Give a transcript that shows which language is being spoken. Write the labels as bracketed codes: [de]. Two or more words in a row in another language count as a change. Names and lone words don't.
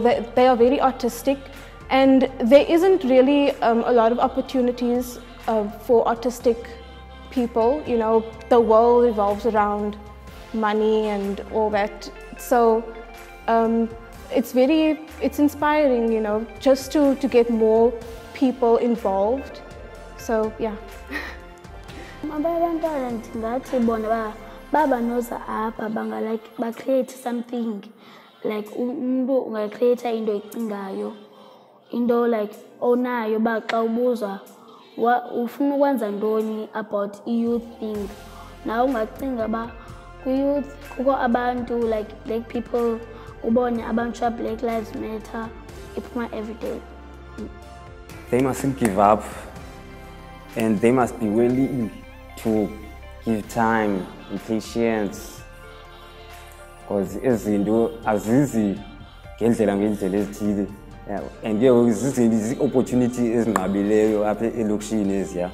[en] They are very artistic, and there isn't really a lot of opportunities for artistic people. You know, the world revolves around money and all that. So it's inspiring, you know, just to get more people involved. So yeah. [xh] Abantwana ndingathi bona baba noza apha banga like ba [en] create something, [xh] like umuntu unga create into ecingayo, into like onayo ba xa ubuzwa ufuna ukwenza ntoni [en] about youth thing. [xh] Now ungacinga ba ku youth kukho abantu like [en] black people, [xh] ubone abantu Black Lives Matter iphuma [en] every day. They mustn't give up, and they must be willing to give time and patience, because [xh] izinto azizi ngendlela ezithile, [en] and [xh] zizinto opportunity ezinqabileyo apha elokishini eziya.